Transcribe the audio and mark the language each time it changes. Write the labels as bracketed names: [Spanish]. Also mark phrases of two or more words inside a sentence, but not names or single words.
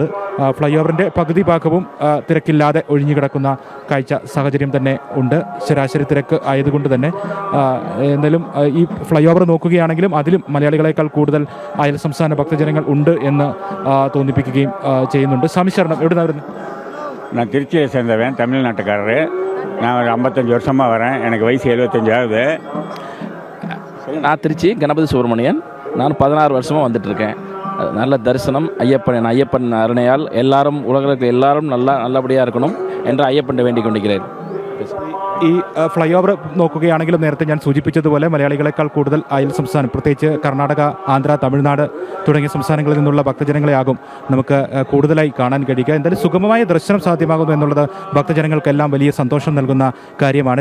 [Malayalam] ഫ്ലൈ ഓവറിൻ്റെ പകുതി ഭാഗവും തിരക്കില്ലാതെ ഒഴിഞ്ഞുകിടക്കുന്ന കാഴ്ച സാഹചര്യം തന്നെ ഉണ്ട്. ശരാശരി തിരക്ക് ആയതുകൊണ്ട് തന്നെ എന്തായാലും ഈ ഫ്ലൈ ഓവർ നോക്കുകയാണെങ്കിലും അതിലും മലയാളികളെക്കാൾ കൂടുതൽ അയൽ സംസ്ഥാന ഭക്തജനങ്ങൾ ഉണ്ട് എന്ന് തോന്നിപ്പിക്കുകയും ചെയ്യുന്നുണ്ട്. സ്വാമി ശരണം, എവിടെ നിന്നാണ് വരുന്നത്? [Tamil] நான் திருச்சியை சேர்ந்தவன், தமிழ்நாட்டுக்காரரு. நான் ஒரு 55 வருஷமாக வரேன். எனக்கு வயசு 75 ஆகுது. நான் திருச்சி கணபதி சுப்பிரமணியன். நான் 16 வருஷமாக வந்துட்டுருக்கேன். நல்ல தரிசனம். ஐயப்பன் அருணையால் எல்லாரும் உலகத்தில் எல்லாரும் நல்லபடியாக இருக்கணும் என்று ஐயப்பன் வேண்டிக் கொண்டிருக்கிறேன். [Malayalam] ഈ ഫ്ലൈ ഓവർ നോക്കുകയാണെങ്കിലും നേരത്തെ ഞാൻ സൂചിപ്പിച്ചതുപോലെ മലയാളികളെക്കാൾ കൂടുതൽ അയൽ സംസ്ഥാനം, പ്രത്യേകിച്ച് കർണാടക, ആന്ധ്ര, തമിഴ്നാട് തുടങ്ങിയ സംസ്ഥാനങ്ങളിൽ നിന്നുള്ള ഭക്തജനങ്ങളെയാകും നമുക്ക് കൂടുതലായി കാണാൻ കഴിയുക. എന്തായാലും സുഗമമായ ദർശനം സാധ്യമാകുന്നു എന്നുള്ളത് ഭക്തജനങ്ങൾക്കെല്ലാം വലിയ സന്തോഷം നൽകുന്ന കാര്യമാണ്.